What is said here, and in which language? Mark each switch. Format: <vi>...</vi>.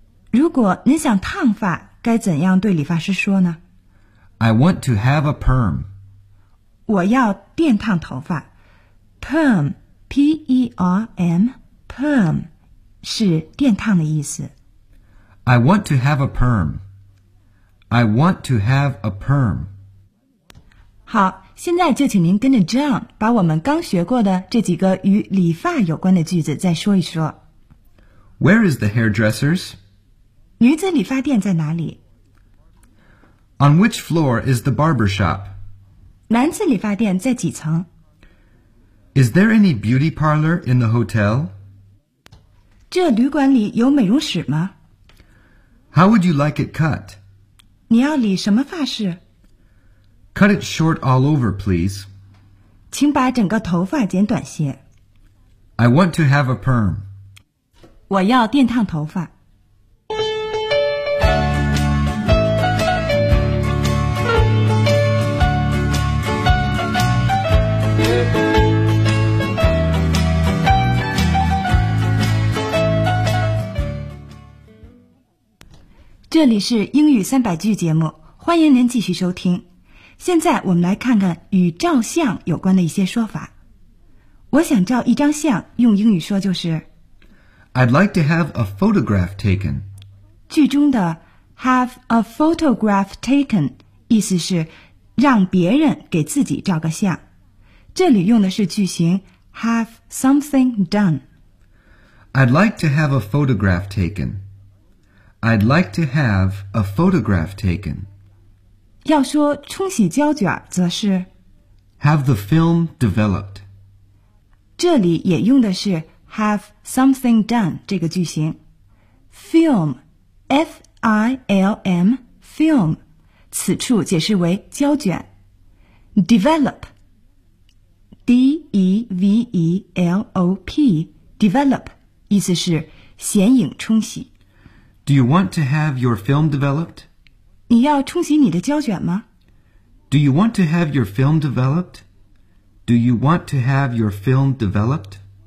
<zh>如果您想烫发，该怎样对理发师说呢？</zh> <en>I want to have a perm.</en> <zh>我要电烫头发。 Perm, P-E-R-M, perm, 是电烫的意思。</zh> <en>I want to have a perm. I want to have a perm.</en> <zh>好，现在就请您跟着 John 把我们刚学过的这几个与理发有关的句子再说一说。</zh> <en>Where is the hairdressers?</en> <zh>女子理发店在哪里？</zh> <en>On which floor is the barber shop?</en> <zh>男子理发店在几层？</zh> <en>Is there any beauty parlor in the hotel?</en> <zh>这旅馆里有美容室吗？</zh> <en>How would you like it cut?</en> <zh>你要理什么发式?</zh> <en>Cut it short all over, please.</en> <zh>请把整个头发剪短些。</zh> <en>I want to have a perm.</en> <zh>我要电烫头发。这里是英语三百句节目，欢迎您继续收听。现在我们来看看与照相有关的一些说法。我想照一张相，用英语说就是</zh> <en>I'd like to have a photograph taken.</en> <zh>剧中的</zh> <en>have a photograph taken</en> <zh>意思是让别人给自己照个相。这里用的是句型</zh> <en>have something done. I'd like to have a photograph taken. I'd like to have a photograph taken.</en> <zh>要说冲洗胶卷则是</zh> <en>have the film developed.</en> <zh>这里也用的是</zh> <en>have something done</en> <zh>这个句型。 Film, F-I-L-M, film, 此处解释为胶卷。 Develop, D-E-V-E-L-O-P, develop, 意思是显影冲洗。</zh> <en>Do you want to have your film developed?</en> <zh>你要冲洗你的胶卷吗?</zh> <en>Do you want to have your film developed? Do you want to have your film developed?</en>